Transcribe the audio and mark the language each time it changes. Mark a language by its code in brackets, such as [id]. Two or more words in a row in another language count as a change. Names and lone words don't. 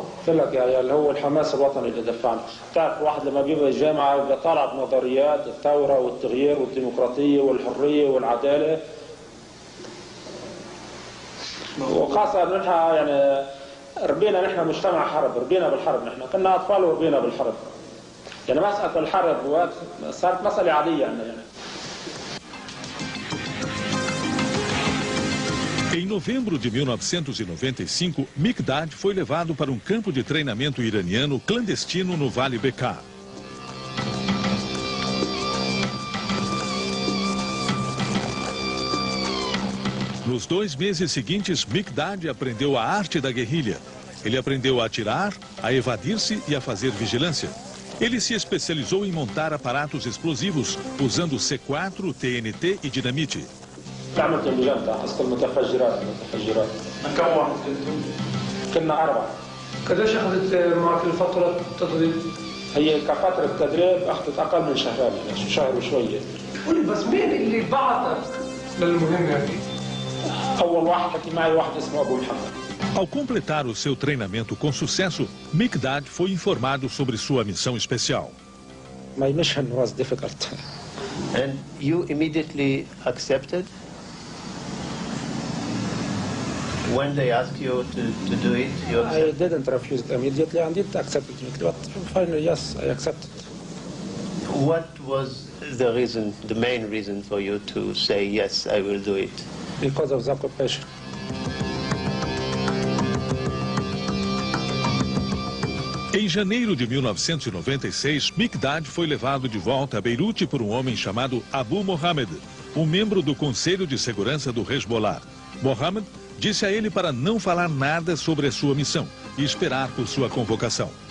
[ar] قلت لك يا عيال هو الحماس الوطني اللي دفعنا، بتعرف واحد لما بيبقى الجامعه بيبقى طالع بنظريات الثوره والتغيير والديمقراطيه والحريه والعداله. وخاصة نحن يعني ربينا نحن مجتمع حرب، ربينا بالحرب، نحن كنا أطفال وربينا بالحرب. يعني مسألة الحرب صارت مسألة عادية عندنا يعني. [pt] Em novembro de 1995, Mikdad foi levado para um campo de treinamento iraniano clandestino no Vale Bekaa. Nos 2 meses seguintes, Mikdad aprendeu a arte da guerrilha. Ele aprendeu a atirar, a evadir-se e a fazer vigilância. Ele se especializou em montar aparatos explosivos, usando C4, TNT e dinamite. [ar] عملت اللجان أصل المتفجرات. كم واحد كنتم؟ كنا 4. قديش أخذت معك الفترة التدريب؟ هي كفترة تدريب أخذت أقل من شهرين، يعني شهر وشوية. قولي بس مين اللي بعثك للمهمة دي؟ أول واحد حكي معي واحد اسمه أبو محمد. [pt] Ao completar o seu treinamento com sucesso, Mikdad foi informado sobre sua missão especial. [en] My mission was difficult. And you immediately accepted? When they asked you to do it, you accepted? I didn't refuse it immediately and did accept it immediately, but finally, yes, I accepted. What was the reason, the main reason for you to say, yes, I will do it? Because of the occupation. [pt] Em janeiro de 1996, Mikdad foi levado de volta a Beirute por um homem chamado Abu Mohammed, um membro do Conselho de Segurança do Hezbollah. Mohammed disse a ele para não falar nada sobre a sua missão e esperar por sua convocação.